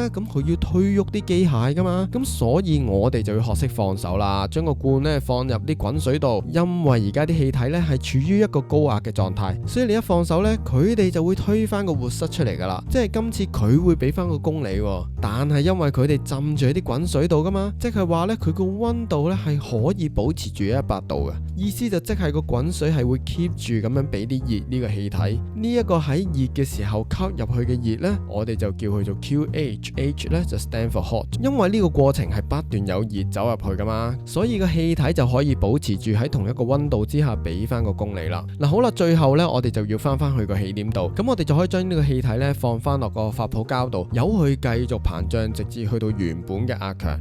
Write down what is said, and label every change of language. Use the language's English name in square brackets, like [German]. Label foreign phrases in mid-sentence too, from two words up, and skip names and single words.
[Cantonese] 咁佢要推喐啲機械噶嘛，咁所以我哋就要學識放手啦，將個罐呢放入啲滾水度，因為而家啲氣體呢係處於一個高壓嘅狀態，所以你一放手呢，佢哋就會推翻個活塞出嚟噶啦，即係今次佢會俾翻個功你，但係因為佢哋浸住喺啲滾水度噶嘛，即係話呢，佢個溫度呢係可以保持住100度嘅，意思就即係個個滾水係會 keep 住咁樣俾啲熱呢個氣體，呢一個喺熱嘅時候吸入去嘅熱呢，我哋就叫佢做 QH，H 呢就 [English] stand for hot， [Cantonese] 因為呢個過程係不斷有熱走入去噶嘛，所以個氣體就可以保持住喺同一個溫度之下俾翻個功你啦。嗱好啦，最後呢，我哋就要翻去個起點度，咁我哋就可以將呢個氣體呢放翻落個發泡膠度，由佢繼續膨脹，直至去到原本嘅壓強。